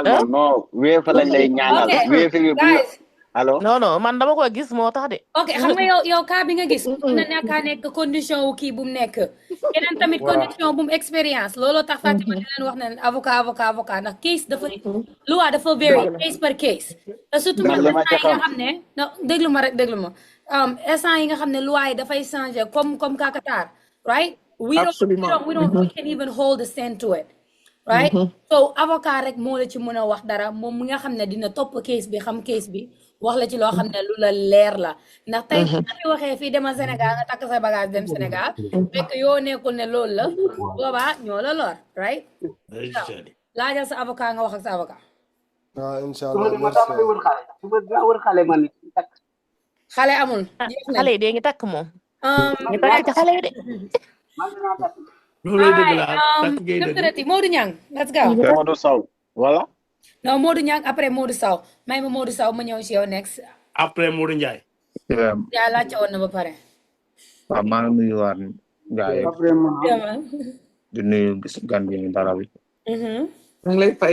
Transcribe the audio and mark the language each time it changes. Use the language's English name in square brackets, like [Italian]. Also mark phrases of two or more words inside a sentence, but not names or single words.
[Wolof] non weefa lañ lay ñaanal weefa bi allo non man dama ko gis moo tax de. ok xam nga yow cas bi nga gis mën na nekk condition wu kii bu mu nekk keneen tamit condition bu mu expérience looloo tax Fatima di leen wax ne avocat ndax case dafa loi dafa vary [French] case par case [Wolof] te surtout man instant yi nga xam ne non déglu ma instant yi nga xam ne loi yi dafay changer comme Kakatar [English] right we can even hold the stand to it right [Wolof] so avocat rek moo la ci mën a wax dara moom mi nga xam ne dina topp case bi xam case bi wax la ci loo xam ne lu la leer la ndax tey fi waxee fii demal Sénégal nga takk sa bagage dem Sénégal fekk yoo nekkul ne loolu la boobaa ñoo la lor right laajal sa avocat nga wax ak sa avocat waaw inshallah wër xale man xale amul xale yi de ngi takk moom ñu takk ci xale yi de loolu dëgg la takk ngay dëgg Modou Niang [English] let's go [Wolof] Modou Sow voilà non Modou Niang après Modou Sow may ma Modou Sow ma ñëw ci yow next après Modou Ndiaye yaa laajte woon na ba pare waaw maa ngi nuyuwaat gars yi di nuyu gis gan bi ni dara bi ngi lay fay